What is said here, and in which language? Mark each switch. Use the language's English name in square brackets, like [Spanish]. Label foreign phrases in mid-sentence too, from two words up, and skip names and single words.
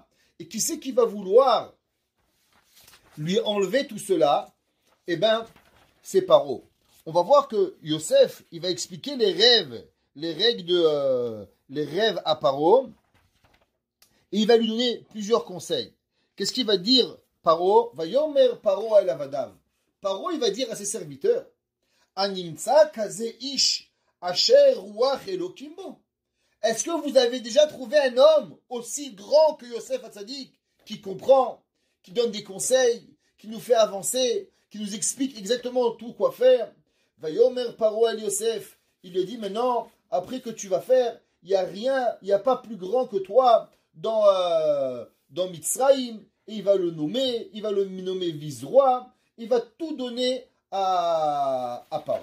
[French] Et qui c'est qui va vouloir lui enlever tout cela? Eh bien, c'est Paro. On va voir que Yosef, il va expliquer les rêves à Paro. Et il va lui donner plusieurs conseils. Qu'est-ce qu'il va dire Paro? [Hebrew] ויאמר פרעה אל עבדיו. פרעה, [French] il va dire à ses serviteurs, [Hebrew] הנמצא כזה איש אשר רוח אלהים בו. [French] Est-ce que vous avez déjà trouvé un homme aussi grand que Yosef Hatzadik, qui comprend, qui donne des conseils, qui nous fait avancer, qui nous explique exactement tout quoi faire? [Hebrew] ויאמר פרעה אל יוסף. [French] Il lui dit maintenant, après que tu vas faire, il n'y a rien, il n'y a pas plus grand que toi dans Mitzrayim, et il va le nommer vice-roi, il va tout donner à Paro.